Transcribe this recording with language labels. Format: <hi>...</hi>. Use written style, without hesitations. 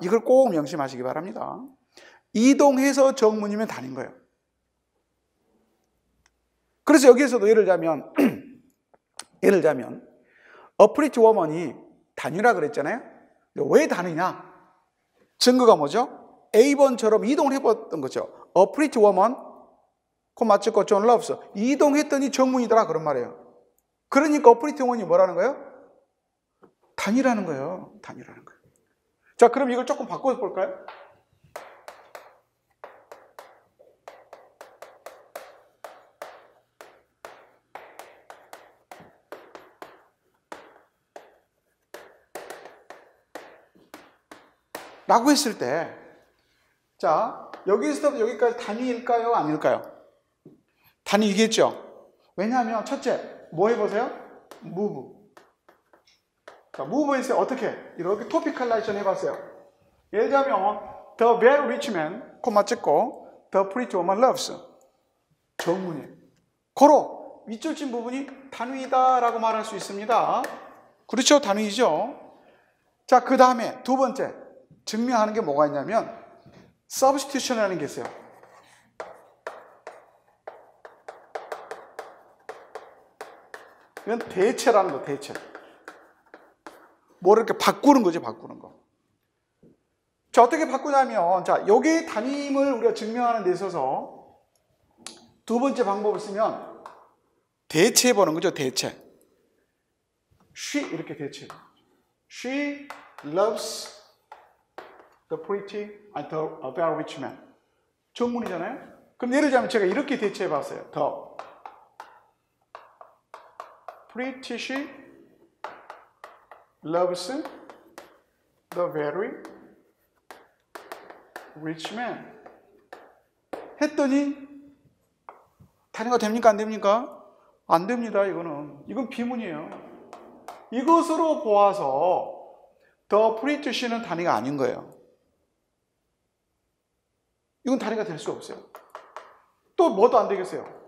<ko>이걸 꼭 명심하시기 바랍니다. 이동해서 정문이면 단위인 거예요. 그래서 여기에서도 예를 들자면</ko> <en>a pretty woman</en> <ko>이 단위라 그랬잖아요. 왜 단위냐? 증거가 뭐죠? A번처럼 이동을 해봤던 거죠.</ko> <en>A pretty woman,</en> <ko>콤마 찍고</ko> <en>John loves.</en> <ko>이동했더니 정문이더라 그런 말이에요. 그러니까</ko> <en>a pretty woman</en> <ko>이 뭐라는 거예요? 단위라는 거예요. 자, 그럼 이걸 조금 바꿔볼까요? 라고 했을 때, 자, 여기서부터 여기까지 단위일까요? 아닐까요? 단위이겠죠? 왜냐하면, 첫째, 뭐 해보세요?</ko> <en>move.</en> <ko>자, move에서 어떻게? 이렇게 토피컬라이션 해봤어요. 예를 들자면,</ko> <en>the very rich man,</en> <ko>콤마 찍고,</ko> <en>the pretty woman loves.</en> <ko>정문이에요. 고로, 밑줄 친 부분이 단위이다라고 말할 수 있습니다. 그렇죠? 단위이죠? 자, 그 다음에 두 번째. 증명하는 게 뭐가 있냐면 substitution이라는 게 있어요. 이건 대체라는 거, 대체. 뭐를 이렇게 바꾸는 거지, 바꾸는 거. 자, 어떻게 바꾸냐면, 자, 여기 단위임을 우리가 증명하는 데 있어서 두 번째 방법을 쓰면 대체해보는 거죠, 대체. She, 이렇게 대체.</ko> <en>She loves the pretty and the very rich man.</en> <ko>정문이잖아요? 그럼 예를 들자면 제가 이렇게 대체해봤어요.</ko> <en>The pretty she loves the very rich man.</en> <ko>했더니 단위가 됩니까? 안 됩니까? 안 됩니다. 이건 비문이에요. 이것으로 보아서</ko> <en>the pretty she</en> <ko>는 단위가 아닌 거예요. 이건 단위가 될 수 없어요. 또 뭐도 안 되겠어요?</ko>